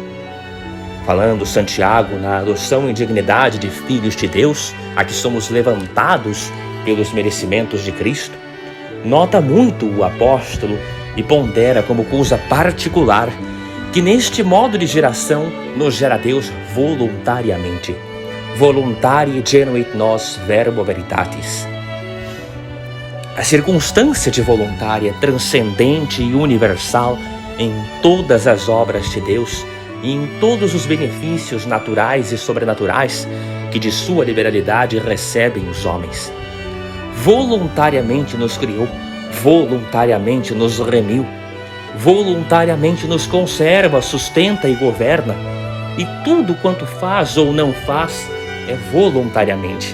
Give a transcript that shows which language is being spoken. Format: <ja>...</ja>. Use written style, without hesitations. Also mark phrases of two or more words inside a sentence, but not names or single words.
<pt>Falando Santiago na adoção e dignidade de filhos de Deus, a que somos levantados pelos merecimentos de Cristo, nota muito o apóstolo e pondera como coisa particular que neste modo de geração nos gera Deus voluntariamente.</pt> <la>Voluntarie genuit nos verbo veritatis.</la> <pt>A circunstância de voluntária, transcendente e universal em todas as obras de Deus e em todos os benefícios naturais e sobrenaturais que de sua liberalidade recebem os homens. Voluntariamente nos criou, voluntariamente nos remiu, voluntariamente nos conserva, sustenta e governa, e tudo quanto faz ou não faz é voluntariamente.</pt>